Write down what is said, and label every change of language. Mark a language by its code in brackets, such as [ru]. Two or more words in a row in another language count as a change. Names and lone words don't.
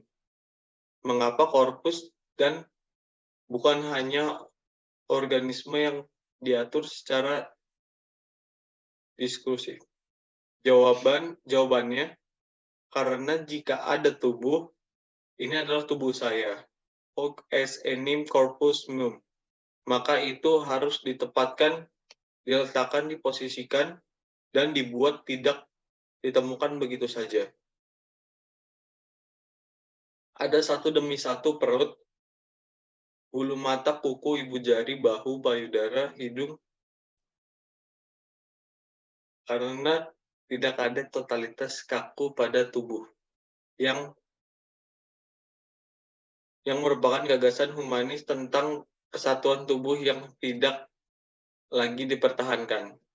[id] Mengapa korpus dan bukan hanya organisme yang diatur secara diskursif? Jawabannya, karena jika ada tubuh, ini adalah tubuh saya, [la] hoc est enim corpus meum, [id] maka itu harus ditempatkan, diletakkan, diposisikan, dan dibuat tidak ditemukan begitu saja. Ada satu demi satu perut, bulu mata, kuku, ibu jari, bahu, payudara, hidung, karena tidak ada totalitas kaku pada tubuh yang merupakan gagasan humanis tentang kesatuan tubuh yang tidak lagi dipertahankan.